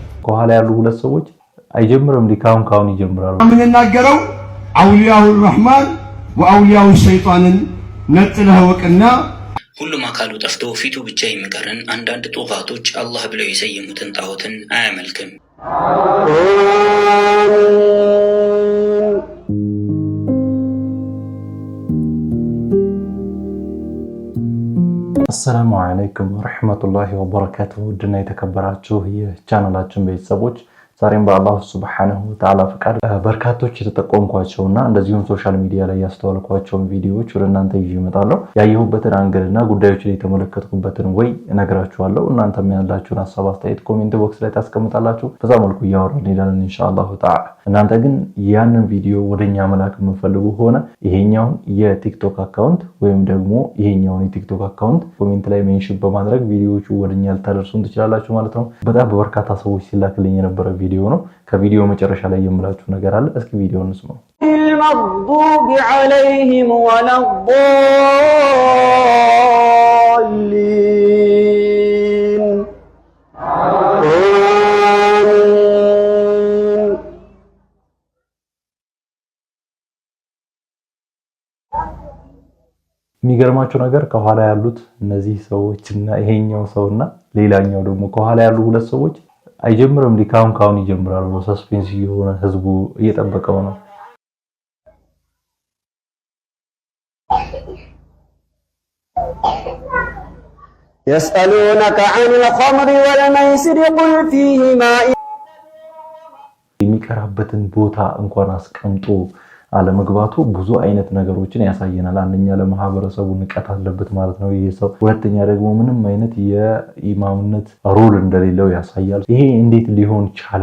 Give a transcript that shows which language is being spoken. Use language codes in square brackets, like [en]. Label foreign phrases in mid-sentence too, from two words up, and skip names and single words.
[am] ከኋላ ያሉ ሁለት ሰዎች አይጀምርም ሊካውን ይጀምራሉ። ምን እናገረው [ar] أولياء الرحمن وأولياء الشيطان [am] ነጥለህ ወቅና ሁሉም አካሉ ጠፍቶ ፊቱ ብቻ የሚቀርን አንዳንድ ጦፋቶች አላህ ብለው የሰየሙትን ጣዖትን አያመልክም። [ar] السلام عليكم ورحمة الله وبركاته [am] ድና የተከበራችሁ የቻናላችን ቤተሰቦች ዛሬም በአላህ [ar] سبحانه وتعالى [am] ፍቃድ በርካቶች የተጠቆምኳቸውና እንደዚሁም ሶሻል ሚዲያ ላይ ያስተዋልኳቸው ቪዲዮዎች ወደ እናንተ ይዤ እመጣለሁ። ያየሁበትን አንግልና ጉዳዮች ላይ ተመለከትኩበትን ወይ እነግራችኋለሁ። እናንተም ያላችሁን ሐሳብ አስተያየት ኮሜንት ቦክስ ላይ ታስቀምጣላችሁ። በዛ መልኩ ያወራን እንላለን [ar] إن شاء الله تعالى። [am] እናንተ ግን ያንን ቪዲዮ ወደኛ መላክ የምትፈልጉ ሆነ ይሄኛውን የቲክቶክ አካውንት ወይም ደግሞ ይሄኛውን የቲክቶክ አካውንት ኮሜንት ላይ ሜንሽን በማድረግ ቪዲዮዎቹ ወደኛ ልታደርሱን ትችላላችሁ ማለት ነው። በጣም በርካታ ሰዎች ሲላክልኝ የነበረ ቪዲዮ ነው። ከቪዲዮ መጨረሻ ላይ የምላችሁ ነገር አለ። እስኪ ቪዲዮ እንስማው። [ar] المغضوب عليهم ولا الضالين [am] የሚገርማችሁ ነገር ከኋላ ያሉት እነዚህ ሰዎችና ይሄኛው ሰውና ሌላኛው ደግሞ ከኋላ ያሉ ሁለት ሰዎች አይጀምርም ሊካውን ይጀምራሉ። ሰስፔንስ የሆነ ህዝቡ እየጠበቀው ነው። [ar] يسألونك عن الخمر والميسر قل فيهما [am] የሚቀራበትን ቦታ እንኳን አስቀምጦ አለመግባቱ ብዙ አይነት ነገሮችን ያሳየናል። አንደኛ ለማህበረሰቡ ንቀት አለበት ማለት ነው ይሄ ሰው። ሁለተኛ ደግሞ ምንም አይነት የኢማምነት ሮል እንደሌለው ያሳያል። ይሄ እንዴት ሊሆን ቻለ?